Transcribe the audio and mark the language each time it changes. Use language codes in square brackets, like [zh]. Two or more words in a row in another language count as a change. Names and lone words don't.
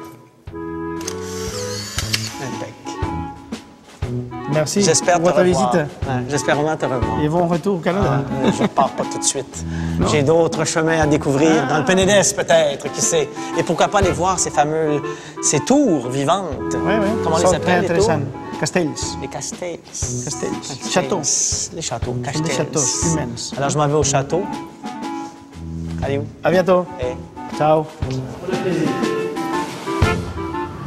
[fr] Merci J'espère pour te votre revoir. visite. Ouais, j'espère vraiment te revoir. Et bon retour au Canada. Je ne pars pas tout de suite. J'ai d'autres chemins à découvrir, dans le Penedès peut-être, qui sait. Et pourquoi pas aller voir ces tours vivantes. Oui, oui. Comment on les appelle, les tours? Castells. Les castells. Châteaux. Les châteaux, Des castells. châteaux immenses. Alors je m'en vais au château. Allez où? À bientôt. Et... Ciao.